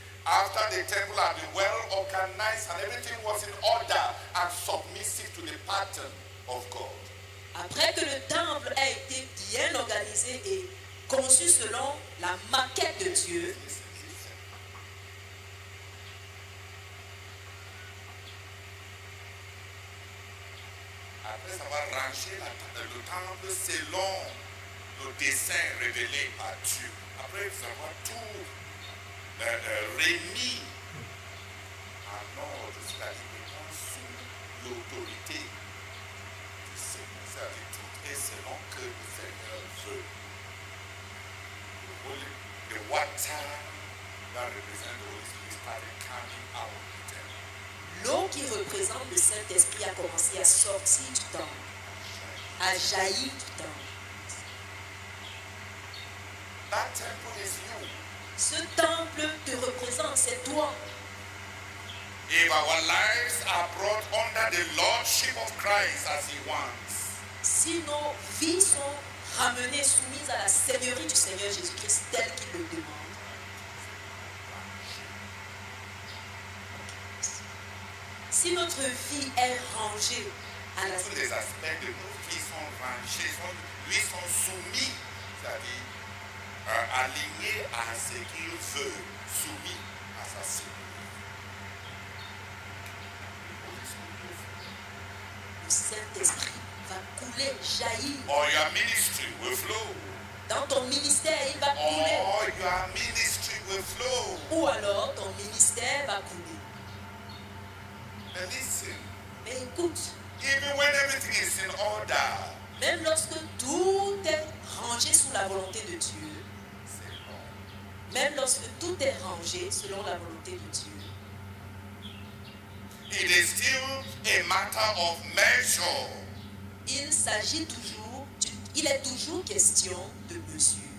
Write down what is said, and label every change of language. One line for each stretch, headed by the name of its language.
English: after the temple had been well organized and everything was in order and submissive to the pattern of God.
French: Après que le temple a été bien organisé et conçu selon la maquette de Dieu, après avoir rangé le temple selon le dessein révélé par Dieu, après avoir tout remis en ordre, c'est-à-dire sous l'autorité du Seigneur, c'est-à-dire tout est selon que le Seigneur veut.
English: The water that represents the Holy Spirit started coming out of the temple.
French: l'eau qui représente le Saint-Esprit a commencé à sortir du temple, à jaillir du temple.
English: That temple is you.
French: Ce temple te représente, c'est toi.
English: If our lives are brought under the lordship of Christ as he wants,
French: Si nos vies sont ramenées, soumises à la seigneurie du Seigneur Jésus-Christ tel qu'il le demande, si notre vie est rangée à la tous les aspects de nos vies sont rangés, lui sont soumis, c'est-à-dire alignés à ce qu'il veut, soumis à sa seigneurie. le Saint-Esprit va couler, jaillir.
English: Or your ministry will flow.
French: Dans ton ministère, il va couler.
English: Or your ministry will flow.
French: Ou alors ton ministère va couler.
English: And listen,
French: Mais écoute,
English: even when everything is in order,
French: même lorsque tout est rangé sous la volonté de Dieu, c'est long. même lorsque tout est rangé selon la volonté de Dieu,
English: It is still a matter of measure.
French: il s'agit toujours, il est toujours question de mesure.